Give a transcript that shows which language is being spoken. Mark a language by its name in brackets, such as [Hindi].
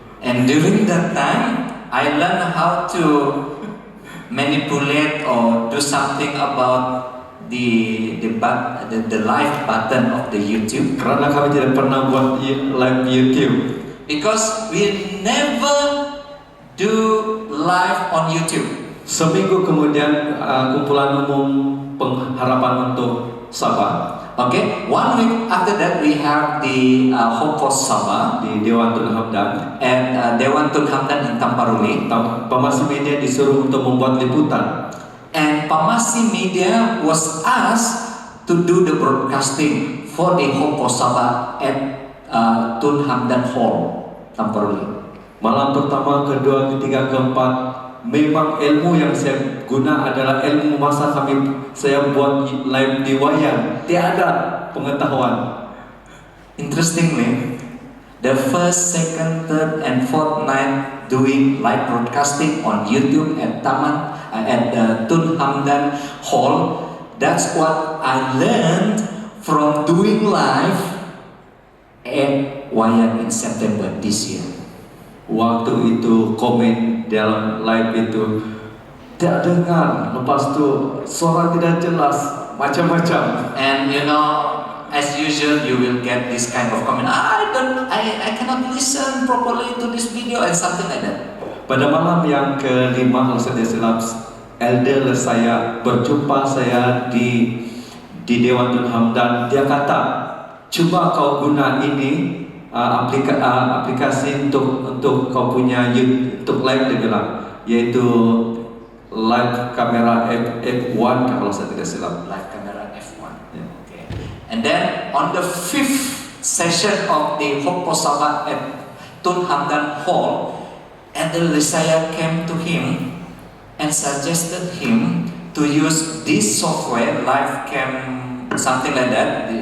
[English] And during that time, I learned how to manipulate or do something about the live button of the YouTube. [Malay] Karena kami tidak pernah buat live YouTube. [English] Because we never do live on YouTube. [Malay] Seminggu kemudian kumpulan umum pengharapan untuk Sabah. [English] Okay, 1 week after that we have the Hope for Sabah [Malay] di Dewan Tun Hamdan, [English] and Dewan Tun Hamdan in Tamparuli. [Malay] Pamasi Media disuruh untuk membuat liputan. [English] And Pamasi Media was asked to do the broadcasting for the Hope for Sabah at Tun Hamdan Hall, Tamparuli. [Malay] Malam pertama, kedua, ketiga, keempat, memang ilmu yang saya guna adalah ilmu masa saya buat live di Wayang. Tiada pengetahuan. [English] Interestingly, the first, second, third, and fourth night doing live broadcasting on YouTube at Tun Hamdan Hall. That's what I learned from doing live at Wayang in September this year. [Malay] Waktu itu komen dalam live itu tidak dengar, lepas itu suara tidak jelas, macam-macam. [English] And you know, as usual, you will get this kind of comment. I cannot listen properly to this video and something like that. [Malay] Pada malam yang kelima, kalau saya tidak silap, elder saya berjumpa saya di Dewan Tun Hamdan. Dia kata, coba kau guna ini aplikasi untuk kau punya untuk live, dia bilang, yaitu live kamera F1 kalau saya tidak silap. [English] Live camera F1. Yeah. Okay. And then on the 5th session of the Hope for Sabah at Tun Hamdan Hall, Elder Lisaya came to him and suggested him to use this software, live cam, something like that.